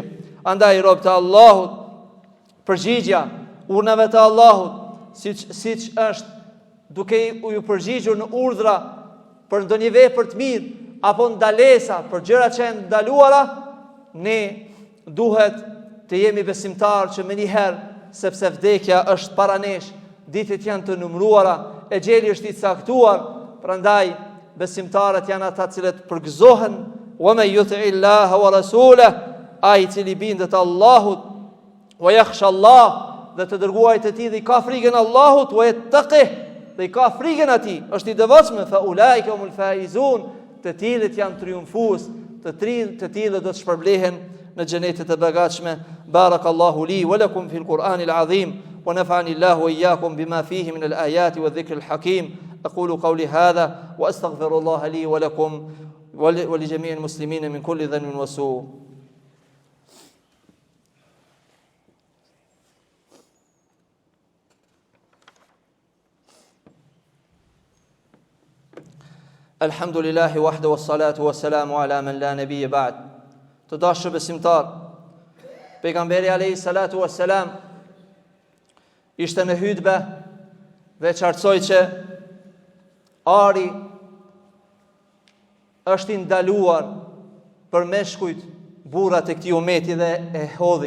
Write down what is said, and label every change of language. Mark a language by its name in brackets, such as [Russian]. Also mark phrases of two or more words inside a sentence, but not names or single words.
[Albanian] Andaj rob të Allahut, përgjigja urnave të Allahut, siç është duke ju përgjigjur në urdhra për ndonjë vepër të mirë apo ndalesa për gjëra që janë ndaluara, ne duhet të jemi besimtar që menjëherë, sepse vdekja është para nesh, ditët janë të numëruara, ejeli është i caktuar, prandaj besimtarët janë ata cilët përgëzohen: [Arabic] ومن يطع الله ورسوله, [Albanian] ai i cili bindet Allahut, [Arabic] ويخش الله, [Albanian] dhe të dërguarit e tij dhe i ka frikën Allahut, [Arabic] ويتقه, [Albanian] dhe i ka frikën atij, është i devotshëm, [Arabic] فأولئك هم الفائزون, [Albanian] të cilët janë triumfues, të cilët do të shpërblehen në xhenetet e begatshme. [Arabic] بارك الله لي ولكم في القرآن العظيم ونفعني الله وإياكم بما فيه من الآيات والذكر الحكيم. أقول قولي هذا وأستغفر الله لي ولكم ولجميع المسلمين من كل ذنب وسوء. الحمد لله وحده والصلاة والسلام على من لا نبي بعد. [Albanian] Të dashur besimtar, pejgamberi [Arabic] عليه الصلاة والسلام [Albanian] ishte në hutbë dhe qartësoi që ari është i ndaluar për meshkujt, burrat e këtij umeti, dhe e hodhi.